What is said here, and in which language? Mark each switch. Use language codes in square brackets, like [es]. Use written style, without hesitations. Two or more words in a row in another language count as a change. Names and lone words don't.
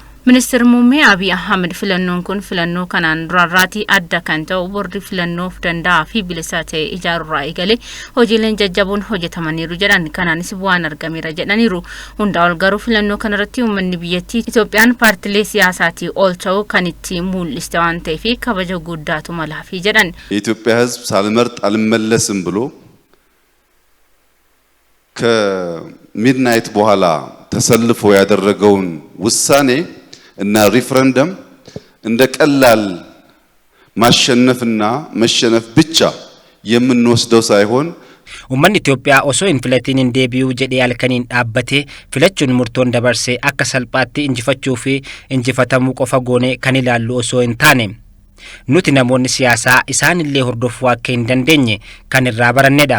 [om] Ministeerri muummee Abiy Ahmed filannoon kun filannoo kanaan duraarraatii adda kan ta'u boordi filannoof danda'aa fi bilisa ta'e ijaaruurraa eegalee hojiileen jajjaboon hojjetamaniiru jedhan kanaanis bu'aan argameera jedhaniiru. Hundaa ol garuu filannoo kanarratti uummanni biyyattii Itoophiyaan paartilee siyaasaatii ol ta'uu kan itti mul'iste waan ta'eef kabaja guddaatu malaafi jedhan. [am] የኢትዮጵያ ሕዝብ ሳልመርጥ አልመለስም ብሎ ከሚድናይት በኋላ ተሰልፎ ያደረገውን ውሳኔ እና ሪፈረንደም እንደ ቀላል ማሸነፍና መሸነፍ ብቻ የምንወስደው ሳይሆን [om] Uummanni Itoophiyaa osoo hin filatiin deebi'uu jedhee halkaniin dhaabbatee filachuun murtoon dabarsee akka salphaatti injifachuu fi injifatamuu qofa goone kan ilaallu osoo hin taane nuti namoonni siyaasaa isaanillee hordofuu akka hin dandeenye kan irraa barannedha.